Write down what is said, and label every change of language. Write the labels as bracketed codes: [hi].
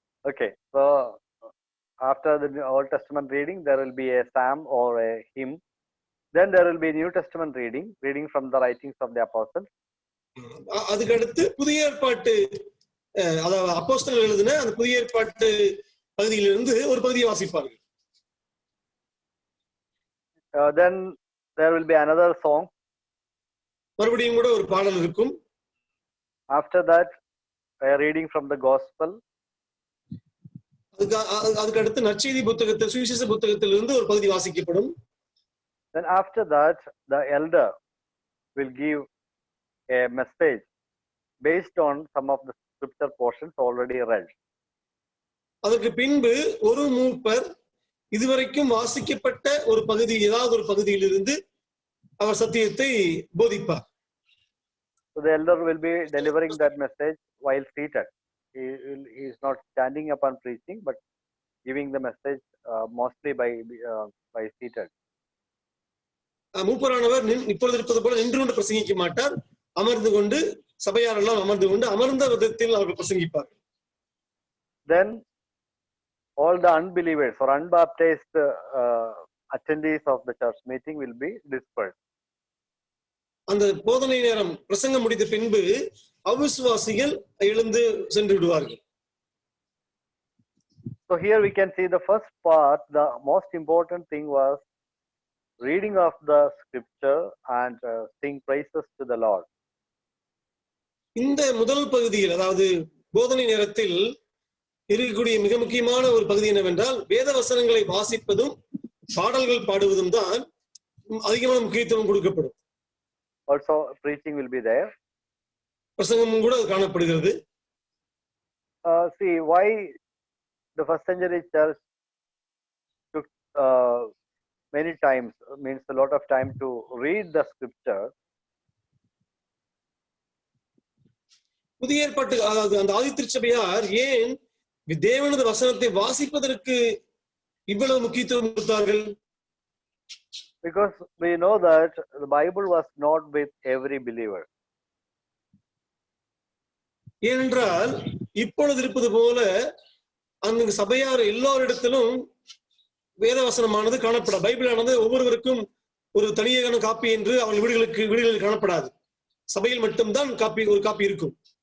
[en] Okay, so after the Old Testament reading, there will be a psalm or a hymn. Then there will be New Testament reading from the writings of the apostles. [ta] அதுக்கு அடுத்து புதிய ஏற்பாட்டு, அதாவது அப்போஸ்தலர்கள் எழுதின அந்த புதிய ஏற்பாட்டு பகுதியிலிருந்து ஒரு பகுதியை வாசிப்பார்கள். [en] Then there will be another song. [ta] மறுபடியும் கூட ஒரு பாடல் இருக்கும். [en] After that, a reading from the gospel. [ta] அதுக்கு அடுத்து நற்செய்தி புத்தகத்தில், சுவிசேஷ புத்தகத்திலிருந்து ஒரு பகுதி வாசிக்கப்படும். [en] Then after that, the elder will give a message based on some of the scripture portions already read. [ta] அதற்கு பின்பு ஒரு மூப்பர் இதுவரைக்கும் வாசிக்கப்பட்ட ஒரு பகுதி, ஏதாவது ஒரு பகுதியிலிருந்து அவர் சத்தியத்தை போதிப்பார். [en] So the elder will be delivering that message while seated. He is not standing up and preaching, but giving the message mostly by seated. [ta] மூப்பரானவர் இப்பொழுது இருப்பது போல நின்று கொண்டு பிரசங்கிக்க மாட்டார். அமர்ந்து கொண்டு, சபையாரெல்லாம் அமர்ந்து கொண்டு அமர்ந்த விதத்தில் அவர்கள் பிரசங்கிப்பார்கள். [en] Then all the unbelievers or unbaptized attendees of the church meeting will be dispersed. [ta] அந்த போதனை நேரம் பிரசங்கம் முடிந்த பின்பு அவிசுவாசிகள் எழுந்து சென்று விடுவார்கள். [en] So here we can see the first part. The most important thing was reading of the scripture and sing praises to the Lord. [ta] இந்த முதல் பகுதியில், அதாவது போதனை நேரத்தில் இருக்கக்கூடிய மிக முக்கியமான ஒரு பகுதி என்னவென்றால் வேத வசனங்களை வாசிப்பதும் பாடல்கள் பாடுவதும் தான் அதிகமான முக்கியத்துவம் கொடுக்கப்படும். [en] Also preaching will be there. [ta] பிரசங்கமும் கூட காணப்படுகிறது. [en] See why the first century church took many times, means a lot of time to read the scripture. [ta] புதிய ஏற்பாட்டு, அதாவது அந்த ஆதி திருச்சபையார் ஏன் தேவனது வசனத்தை வாசிப்பதற்கு இவ்வளவு முக்கியத்துவம் கொடுத்தார்கள்? [en] Because we know that the Bible was not with every believer. [ta] ஏனென்றால் இப்பொழுது இருப்பது போல அந்த சபையார் எல்லாரிடத்திலும் வேத வசனமானது காணப்பட, பைபிளானது ஒவ்வொருவருக்கும் ஒரு தனியான காப்பி என்று அவர்கள் வீடுகளில் காணப்படாது. சபையில் மட்டும்தான் ஒரு காப்பி இருக்கும்.